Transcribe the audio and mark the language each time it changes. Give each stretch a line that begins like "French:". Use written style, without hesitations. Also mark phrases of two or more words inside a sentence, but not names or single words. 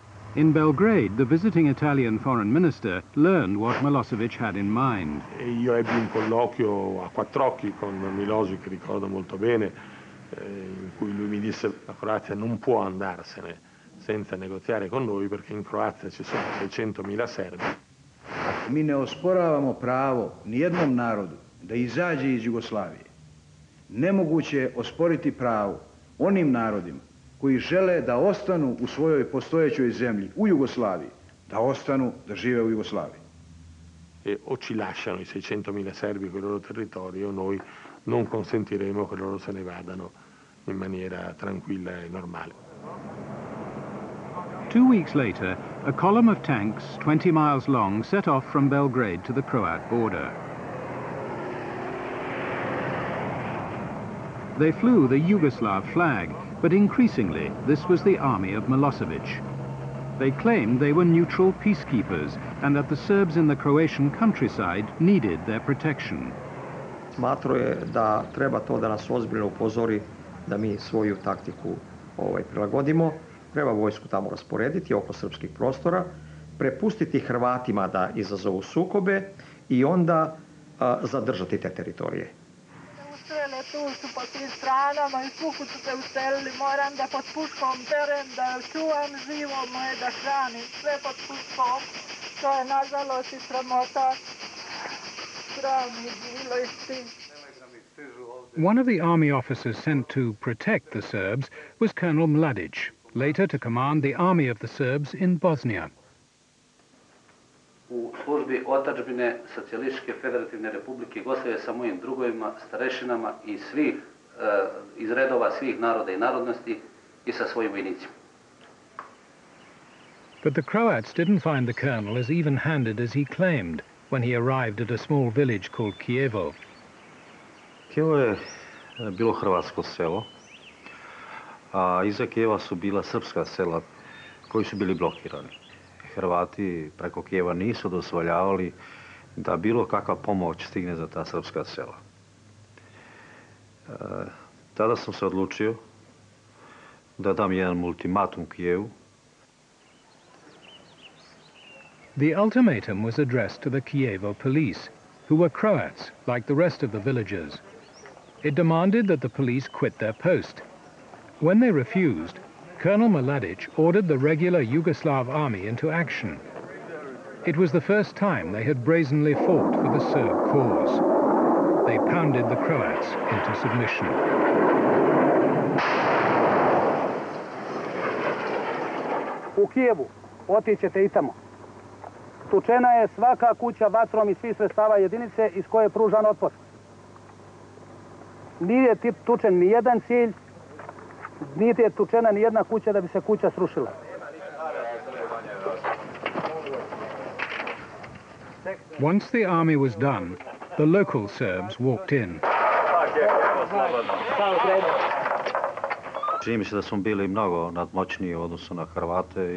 English: In Belgrade, the visiting Italian foreign minister learned what Milosevic had in mind.
Italian: Io ebbi un colloquio a quattro occhi con Milosevic, che ricordo molto bene, in cui lui mi disse: la Croazia non può andarsene senza negoziare con noi, perché in Croazia ci sono 600.000 serbi.
Serbian: Mi ne osporavamo pravo nijednom narodu da izađe iz Jugoslavije. Nemoguće je osporiti pravo onim narodima koji žele da ostanu u svojoj postojećoj zemlji, u Jugoslaviji, da ostanu, da žive u Jugoslaviji.
Italian: E o ci lasciano i 600.000 serbi con il loro territorio, noi non consentiremo che loro se ne vadano in maniera tranquilla e normale.
English: 2 weeks later, a column of tanks 20 miles long set off from Belgrade to the Croat border. They flew the Yugoslav flag, but increasingly this was the army of Milosevic. They claimed they were neutral peacekeepers and that the Serbs in the Croatian countryside needed their protection.
Serbian: Smatrao je da treba to da nas ozbiljno upozori da mi svoju taktiku prilagodimo. Treba vojsku tamo rasporediti oko srpskih prostora, prepustiti Hrvatima da izazovu sukobe i onda zadržati te teritorije. Ustrele tu su po svim stranama i svukud su se ustrelili. Moram da pod puškom berem, da čuvam živo moje, da hranim. Sve pod puškom. To je nažalost i sramota. Sram je bilo i stih.
English: One of the army officers sent to protect the Serbs was Colonel Mladic, later to command the army of the Serbs in Bosnia.
Serbian: U službi otadžbine Socijalističke federativne republike Jugoslavije sa mojim drugovima, starešinama i svih, iz redova svih naroda i narodnosti i sa svojim vojnicima.
English: But the Croats didn't find the colonel as even-handed as he claimed when he arrived at a small village called Kijevo.
Serbian: Kijevo je bilo hrvatsko selo, a iza Kijeva su bila srpska sela koji su bili blokirani. Hrvati preko Kijeva nisu dozvoljavali da bilo kakva pomoć stigne za ta srpska sela. Tada sam se odlučio da dam jedan ultimatum Kijevu.
English: The ultimatum was addressed to the Kijevo police, who were Croats, like the rest of the villagers. It demanded that the police quit their post. When they refused, Colonel Mladic ordered the regular Yugoslav army into action. It was the first time they had brazenly fought for the Serb cause. They pounded the Croats into submission.
Serbian: U Kijevu, otićete i tamo. Tučena je svaka kuća vatrom i svih sredstava jedinice iz koje je pružan otpor. Nije tučen ni jedan cilj, niti je tučena ni jedna kuća da bi se kuća srušila.
English: Once the army was done, the local Serbs walked in.
Serbian: Čini mi se da smo bili mnogo nadmoćniji u odnosu na Hrvate.